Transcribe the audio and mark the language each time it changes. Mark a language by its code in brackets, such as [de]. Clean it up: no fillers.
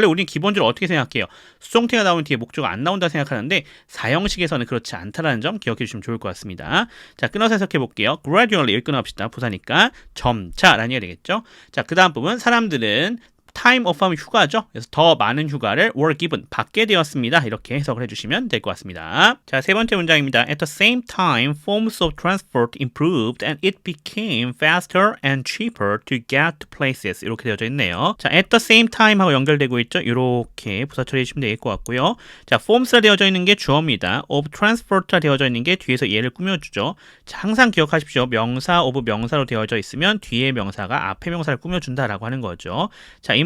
[ko] 원래 우리는 기본적으로 어떻게 생각해요? 수동태가 나오면 뒤에 목적어가 안 나온다 생각하는데 4형식에서는 그렇지 않다는 점 기억해 주시면 좋을 것 같습니다. 자, 끊어서 해석해 볼게요. gradually 끊어봅시다. 부사니까 점차라는 얘기가 되겠죠. 자, 그 다음 부분 사람들은 time off 하면 휴가죠. 그래서 더 많은 휴가를 were given 받게 되었습니다. 이렇게 해석을 해주시면 될 것 같습니다. 자, 세 번째 문장입니다. [en] At the same time, forms of transport improved and it became faster and cheaper to get to places. [ko] 이렇게 되어져 있네요. 자, at the same time 하고 연결되고 있죠. 이렇게 부사 처리해 주시면 될 것 같고요. 자, forms라 되어져 있는 게 주어입니다. of transport라 되어져 있는 게 뒤에서 얘를 꾸며주죠. 자, 항상 기억하십시오. 명사 of 명사로 되어져 있으면 뒤에 명사가 앞에 명사를 꾸며준다라고 하는 거죠. 자,